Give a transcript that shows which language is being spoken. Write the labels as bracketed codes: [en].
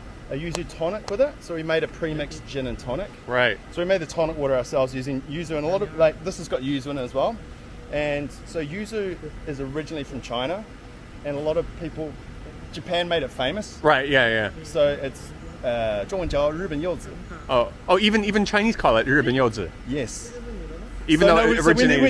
[en] a yuzu tonic with it. So we made a pre-mixed gin and tonic. Right. So we made the tonic water ourselves using yuzu, and a lot of this has got yuzu in it as well. And so yuzu is originally from China, and a lot of people, Japan made it famous. Right. Yeah. So it's [zh] 中文叫日本柚子. [en] Oh, even Chinese call it 日本柚子. Yes. Even though it originated.